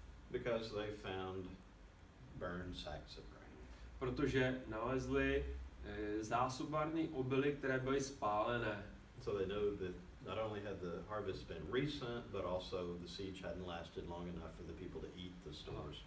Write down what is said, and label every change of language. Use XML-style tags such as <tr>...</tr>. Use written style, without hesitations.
<en>Because they found burned sacks of grain.</en> <cs>Protože nalezli zásobárny obilí, které byly spálené.</cs> <en>So they know that not only had the harvest been recent, but also the siege hadn't lasted long enough for the people to eat the stores.</en>